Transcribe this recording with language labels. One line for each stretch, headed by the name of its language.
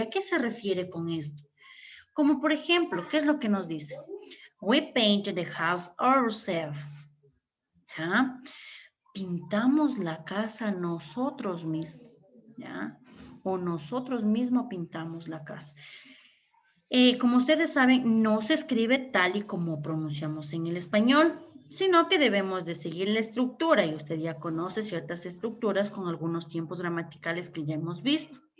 Spanish: ¿A qué se refiere con esto? Como por ejemplo, ¿qué es lo que nos dice?
English: We painted the house ourselves.
Spanish: ¿Ya? Pintamos la casa nosotros mismos, ¿ya? O nosotros mismos pintamos la casa. Como ustedes saben, no se escribe tal y como pronunciamos en el español, sino que debemos de seguir la estructura, y usted ya conoce ciertas estructuras con algunos tiempos gramaticales que ya hemos visto.